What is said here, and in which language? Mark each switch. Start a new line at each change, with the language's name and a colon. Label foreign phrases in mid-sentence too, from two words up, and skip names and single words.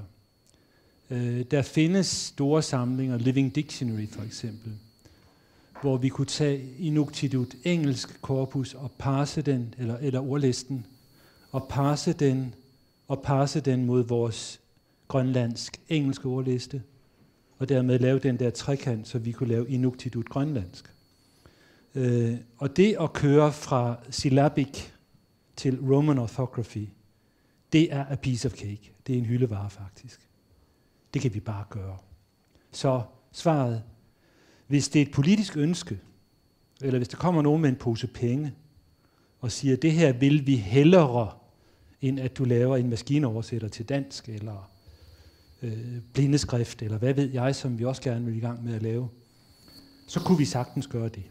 Danish: Der findes store samlinger, Living Dictionary for eksempel, hvor vi kunne tage Inuktitut engelsk korpus og parse den, eller ordlisten, og parse den mod vores grønlandsk engelske ordliste, og dermed lave den der trekant, så vi kunne lave Inuktitut grønlandsk. Og det at køre fra syllabic til
English: Roman orthography,
Danish: det er
English: a piece of cake.
Danish: Det er en hyldevare faktisk. Det kan vi bare gøre. Så svaret, hvis det er et politisk ønske, eller hvis der kommer nogen med en pose penge, og siger, det her vil vi hellere, end at du laver en maskinoversætter til dansk, eller blindeskrift, eller hvad ved jeg, som vi også gerne vil i gang med at lave, så kunne vi sagtens gøre det.